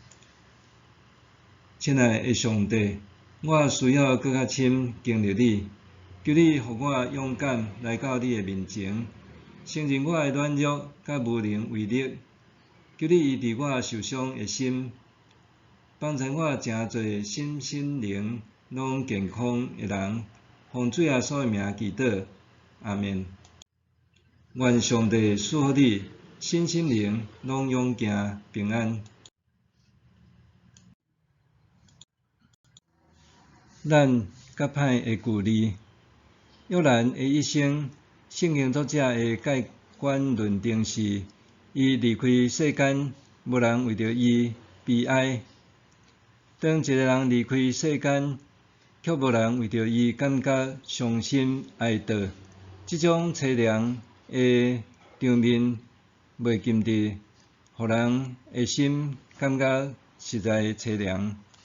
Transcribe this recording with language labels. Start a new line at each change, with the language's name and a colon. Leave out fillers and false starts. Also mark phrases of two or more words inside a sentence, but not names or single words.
Min Nan Chinese: 亲爱的上帝，我需要更较深经历你，求你互我勇敢来到你的面前，承认我的软弱甲无能为力，求你医治我受伤的心，帮助我诚侪身心灵拢健康的人，奉主耶稣的名祈祷，阿们。愿上帝赐福你身心灵拢勇健平安。咱甲歹的故事，约兰的一生，圣经作者的盖棺论定是：伊离开世间，无人为着伊悲哀。当一个人离开世间，却无人为着伊感觉伤心哀悼，即种凄凉的场面袂禁地，互人的心感觉实在凄凉。